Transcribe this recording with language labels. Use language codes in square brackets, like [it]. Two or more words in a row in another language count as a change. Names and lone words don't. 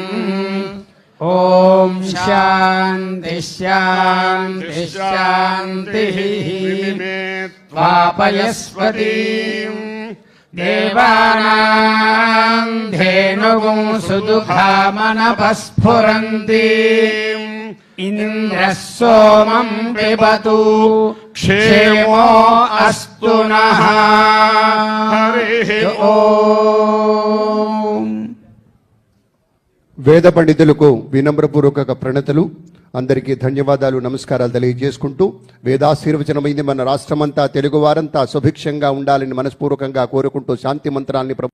[sa] ॐ शान्ति शान्ति शान्तिः वापयस्वतीम् देवानाम् धेनुगुं सुदुःखामनपस्फुरन्ति इन्द्रः सोमम् पिबतु क्षेमो अस्तु नः हरिः ओम्. [te] వేద పండితులకు వినమ్రపూర్వక ప్రణతులు. అందరికీ ధన్యవాదాలు, నమస్కారాలు తెలియజేసుకుంటూ వేదాశీర్వచనమైంది. మన రాష్ట్రమంతా, తెలుగు వారంతా సుభిక్షంగా ఉండాలని మనస్పూర్వకంగా కోరుకుంటూ శాంతి మంత్రాల్ని